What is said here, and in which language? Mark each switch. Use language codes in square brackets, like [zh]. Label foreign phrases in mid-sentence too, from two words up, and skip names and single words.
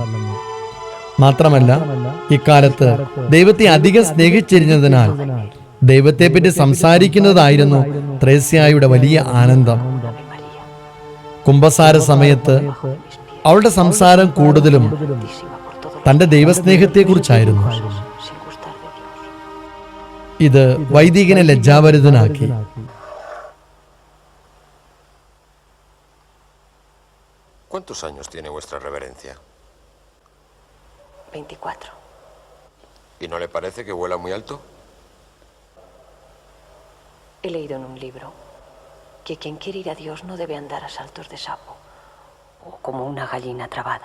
[ml] മാത്രമല്ല, ഇക്കാലത്ത് ദൈവത്തെ അധികം സ്നേഹിച്ചിരുന്നതിനാൽ ദൈവത്തെപ്പറ്റി സംസാരിക്കുന്നതായിരുന്നു ത്രേസ്യായുടെ വലിയ ആനന്ദം. കുമ്പസാര സമയത്ത് അവളുടെ സംസാരം കൂടുതലും തന്റെ ദൈവസ്നേഹത്തെക്കുറിച്ചായിരുന്നു. ഇത് വൈദികനെ ലജ്ജാവരുതനാക്കി. [es] ¿Cuántos años tiene vuestra reverencia? 24. ¿Y no le parece que vuela muy alto? He leído en un libro que quien quiere ir a Dios no debe andar a saltos de sapo o como una gallina trabada.